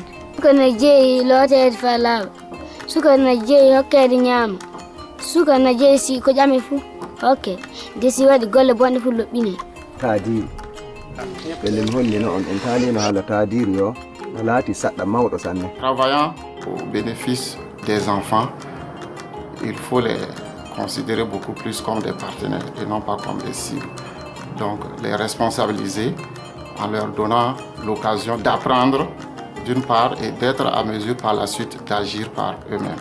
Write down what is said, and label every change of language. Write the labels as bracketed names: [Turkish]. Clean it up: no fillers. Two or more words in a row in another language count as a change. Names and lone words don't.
[Fula] suka na jeeyi lootede falaaɓe suka na jeeyi hokkede ñaama suka na jeeyi si ko ƴami fuu hokke de si waɗi golle bonɗe fuu loɓɓine taadiri pelle mi hollino on en taalino haala taadiri yo no laati saɗɗa mawɗo sanne. [French] Travaillant au bénéfice des enfants, il faut les considérer beaucoup plus comme des partenaires et non pas comme des cibles. Donc les responsabiliser en leur donnant l'occasion d'apprendre d'une part et d'être à mesure par la suite d'agir par eux-mêmes.